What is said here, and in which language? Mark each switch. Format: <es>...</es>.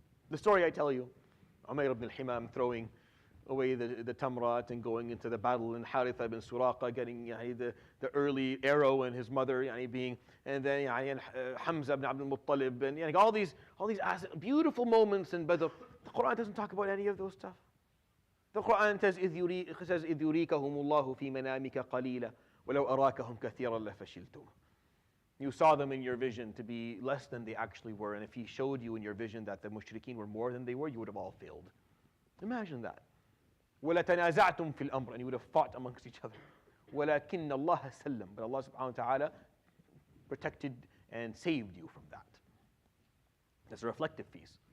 <en>The story I tell you, Umayr ibn al-Himam throwing away the tamrat and going into the battle, and Haritha ibn Suraqa getting the early arrow, and his mother being, and then Hamza ibn Abdul Muttalib, and all these beautiful moments in Badr. The Quran doesn't talk about any of those stuff. The Quran says,</en> <ar>إِذْ يُرِيكَهُمُ اللَّهُ فِي مَنَامِكَ قَلِيلًا وَلَوْ أَرَاكَهُمْ كَثِيرًا لَفَشِلْتُمْ.</ar> <en>You saw them in your vision to be less than they actually were, and if he showed you in your vision that the mushrikeen were more than they were, you would have all failed. Imagine that.</en> <ar>وَلَتَنَازَعْتُمْ فِي الْأَمْرِ,</ar> <en>and you would have fought amongst each other.</en> <ar>وَلَكِنَّ اللَّهَ سَلَّمَ,</ar> <en>but Allah subhanahu wa ta'ala protected and saved you from that. That's a reflective piece.</en>